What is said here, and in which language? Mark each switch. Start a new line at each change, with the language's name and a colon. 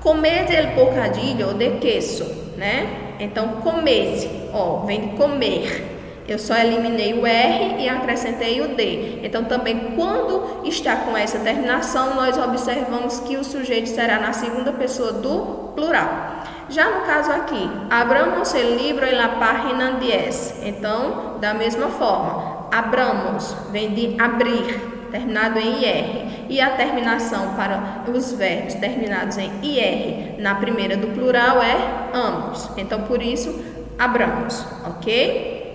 Spanish: Comed el bocadillo de queso, né?
Portuguese: Então, comed, ó, vem de comer. Eu só eliminei o R e acrescentei o D. Então, também, quando está com essa terminação, nós observamos que o sujeito será na segunda pessoa do plural. Já no caso aqui,
Spanish: abramos el libro en la página 10.
Portuguese: Então, da mesma forma, abramos, vem de abrir, terminado em IR. E a terminação para os verbos terminados em IR na primeira do plural é ambos. Então, por isso, abramos, ok?